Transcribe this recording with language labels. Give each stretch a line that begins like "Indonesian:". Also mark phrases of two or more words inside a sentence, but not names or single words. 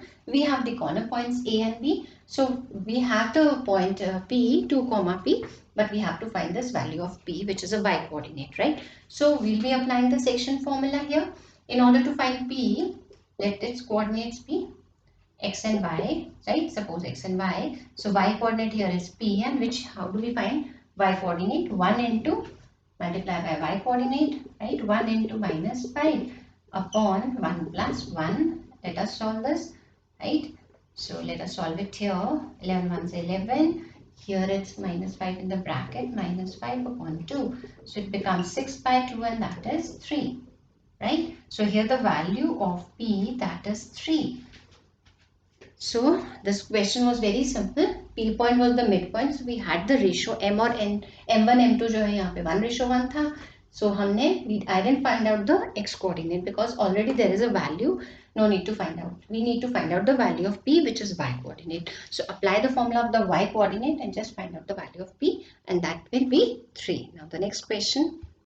English: We have the corner points A and B. So we have the point P, 2, P, but we have to find this value of P, which is a y coordinate, right? So we'll be applying the section formula here. In order to find P, let its coordinates be x and y, right? Suppose x and y. So y coordinate here is P, and which, how do we find y coordinate? 1 into multiply by y coordinate, right? 1 into minus 5 upon 1 plus 1. Let us solve this, right? So let us solve it here. 11 1 is 11. Here it's minus 5 in the bracket, minus 5 upon 2. So it becomes 6 by 2 and that is 3. Right? So here the value of P, that is 3. So this question was very simple. P point was the midpoint. So we had the ratio M or N, M1, M2
Hindi: जो है यहाँ पे 1 ratio 1 था.
English: So I didn't find out the x coordinate because already there is a value. No need to find out. We need to find out the value of P, which is y coordinate. So apply the formula of the y coordinate and just find out the value of P, and that will be 3. Now the next question.